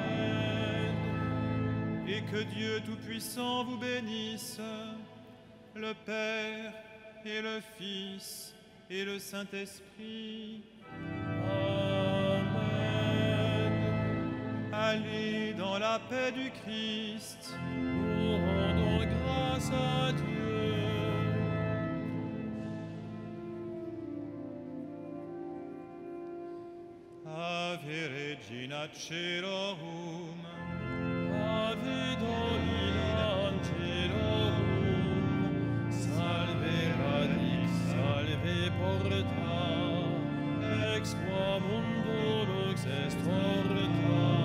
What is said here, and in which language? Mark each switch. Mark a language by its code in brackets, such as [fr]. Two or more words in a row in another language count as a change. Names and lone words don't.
[fr] Et que Dieu Tout-Puissant vous bénisse, le Père et le Fils et le Saint-Esprit. Amen. Allez dans la paix du Christ. Nous rendons grâce à Dieu. [la] Ave Regina Coelorum. Ave Domina Angelorum, salve radix, salve porta, ex qua mundo lux est horta.